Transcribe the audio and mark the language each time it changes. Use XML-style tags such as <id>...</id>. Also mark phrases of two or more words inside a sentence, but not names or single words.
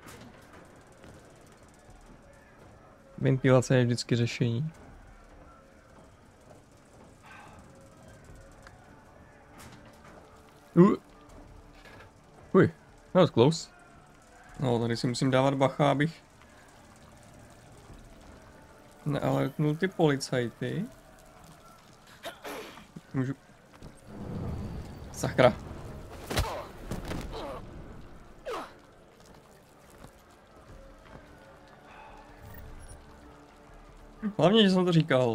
<cs>Ventilace je vždycky řešení.</cs> <en>Uj, that was close.</en> <cs>No, tady si musím dávat bacha, abych nealertnul ty policajty. Můžu... Sakra. Hlavně, že jsem to říkal.</cs>